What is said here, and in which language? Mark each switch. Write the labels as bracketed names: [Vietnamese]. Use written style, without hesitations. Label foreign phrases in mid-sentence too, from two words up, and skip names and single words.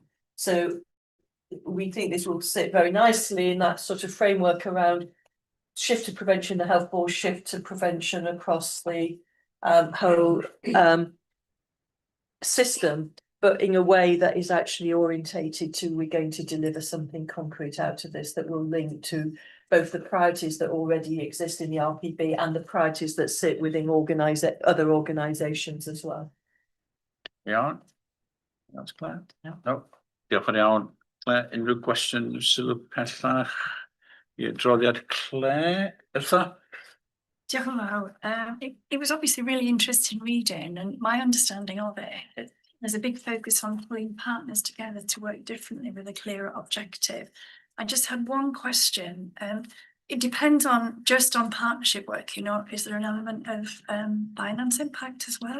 [English] So we think this will sit very nicely in that sort of framework around shift to prevention, the health board, shift to prevention across the whole system, but in a way that is actually orientated to, we're going to deliver something concrete out of this that will link to both the priorities that already exist in the RPB and the priorities that sit within other organisations as well. Iawn. That's Claire. No. [Welsh] Diolch yn iawn. Claire, unrhyw gwestiwn sylw pellach i'r adroddiad? Claire, Elsa? Diolch yn fawr. [English] It was obviously really interesting reading, and my understanding of it, there's a big focus on pulling partners together to work differently with a clearer objective. I just had one question. It depends on just on partnership work, you know, is there an element of finance impact as well?